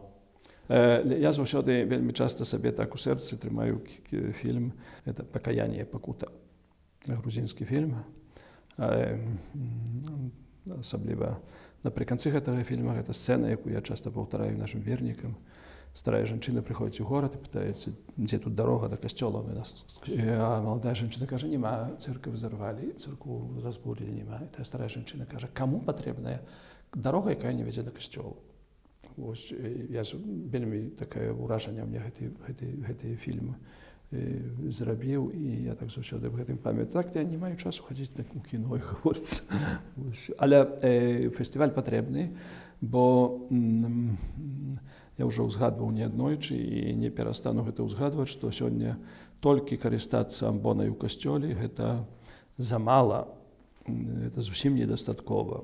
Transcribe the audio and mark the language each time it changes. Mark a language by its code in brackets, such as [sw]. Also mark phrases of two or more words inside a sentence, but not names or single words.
[be] Я заўсёды вельмі часта сабе так у сэрцы трымаю фільм. Это «Пакаянне, пакута». Грузінскі фільм. Асабліва напрыканцы гэтага фільма гэта сцэна, якую я часта паўтараю нашым вернікам. [ru] старая женщина приходит в город и пытается, где тут дорога до костела. А молодая женщина [uk] каже, нема, [ru] церковь взорвали, церковь разбурили, нема. Та старая женщина [uk] каже, кому потрібна дорога, яка не веде до костела? [be] Ось, я ж вельмі таке ураження мне гэты фільм зрабіў, і я так заўсёды аб гэтым памятаю. Так, я не маю часу хадзіць на кіно, як гаворыцца. Але фестываль патрэбны, бо я ўжо ўзгадваў неаднойчы і не перастану гэта ўзгадваць, што сёння толькі карыстацца амбонай у касцёле гэта замала, это зусім недастаткова.